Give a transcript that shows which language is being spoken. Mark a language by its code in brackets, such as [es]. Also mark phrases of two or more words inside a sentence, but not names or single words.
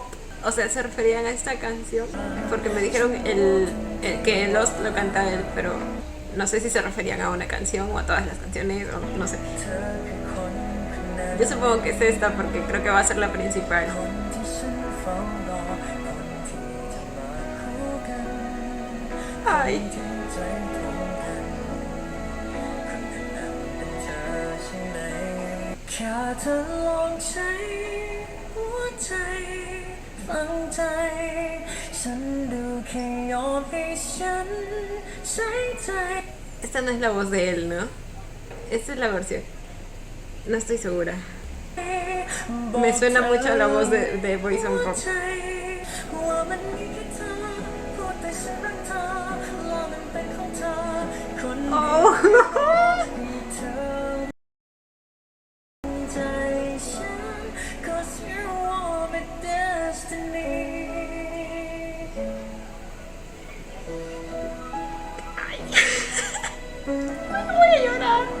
[es] O sea, se referían a esta canción porque me dijeron que Lost lo canta él, pero no sé si se referían a una canción o a todas las canciones o no sé. Yo supongo que es esta porque creo que va a ser la principal. Ay. [th] แค่เธอลองใช้หัวใจฟังใจฉันดูแค่ยอมให้ฉันใส่ใจ [es] Esta no es la voz de él, ¿no? Esta es la versión. No estoy segura. Me suena mucho a la voz de Boys on Pop. [th] ว่ามันมีแค่เธอพูดแต่ฉันรักเธอรอมันเป็นของเธอคนเดียว [es] Oh. [th] ให้เธอใจฉัน [en] 'cause you are my destiny [es] Voy a llorar.